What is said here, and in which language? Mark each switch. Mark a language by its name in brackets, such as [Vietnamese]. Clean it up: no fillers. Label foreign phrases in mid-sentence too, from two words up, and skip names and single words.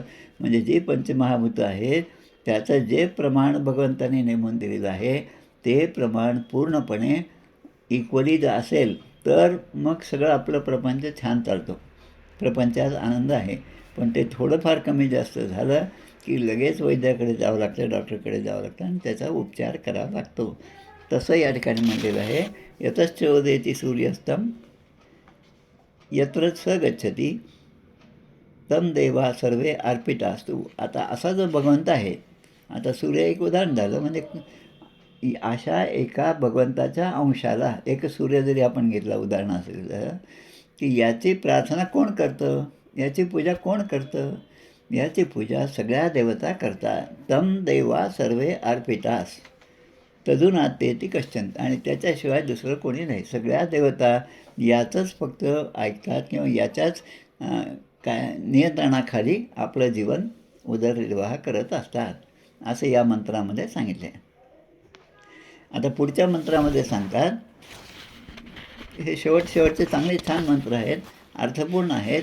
[Marathi] म्हणजे जी पंचमहाभूतं आहेत त्याचं जे प्रमाण भगवंतांनी नेमून दिलेलं आहे ते प्रमाण पूर्णपणे इक्वली जर असेल तर मग सगळं आपलं प्रपंच छान चालतो, प्रपंचात आनंद आहे. पण ते थोडंफार कमी जास्त झालं की लगेच वैद्याकडे जावं लागतं, डॉक्टरकडे जावं लागतं आणि त्याचा उपचार करावा लागतो. तसं या ठिकाणी म्हटलेलं आहे, [Sanskrit] यतश्चोदेती सूर्यस्तम यत्र स गच्छती तम देवा सर्वे अर्पितास्तु. [Marathi] आता असा जो भगवंत आहे, आता सूर्य एक उदाहरण झालं, म्हणजे अशा एका भगवंताच्या अंशाला एक सूर्य जरी आपण घेतला उदाहरण असेल तर, की याची प्रार्थना कोण करतं, याची पूजा कोण करतं, याची पूजा सगळ्या देवता करतात. [Sanskrit] तम देवा सर्वे अर्पितास तदुनातेती कश्चन. [Marathi] आणि त्याच्याशिवाय दुसरं कोणी नाही. सगळ्या देवता याचंच फक्त ऐकतात किंवा याच्याच काय नियंत्रणाखाली आपलं जीवन उदरनिर्वाह करत असतात, असं या मंत्रामध्ये सांगितलं आहे. आता पुढच्या मंत्रामध्ये सांगतात, हे शेवटचे चांगले छान मंत्र आहेत, अर्थपूर्ण आहेत.